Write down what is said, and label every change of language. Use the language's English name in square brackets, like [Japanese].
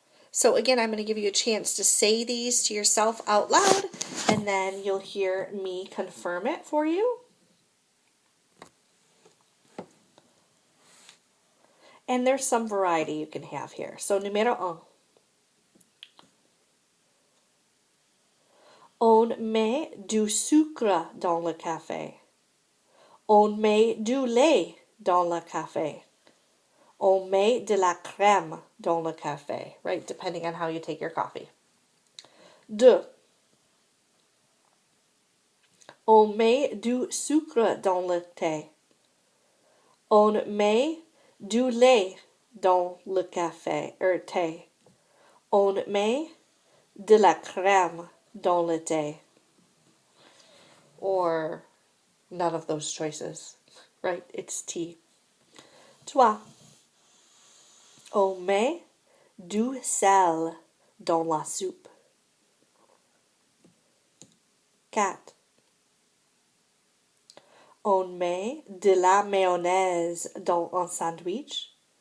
[English] So again, I'm going to give you a chance to say these to yourself out loud, and then you'll hear me confirm it for you. And there's some variety you can have here. [French] So, numéro un. On met du sucre dans le café. On met du lait dans le café. On met de la crème dans le café, right? [English] Depending on how you take your coffee. [French] Deux. On met du sucre dans le thé. On met du lait dans le café or thé. On met de la crème dans le thé. [English] Or none of those choices, right? It's tea. Trois. [French] On met du sel dans la soupe. Quatre. On met de la mayonnaise dans un sandwich.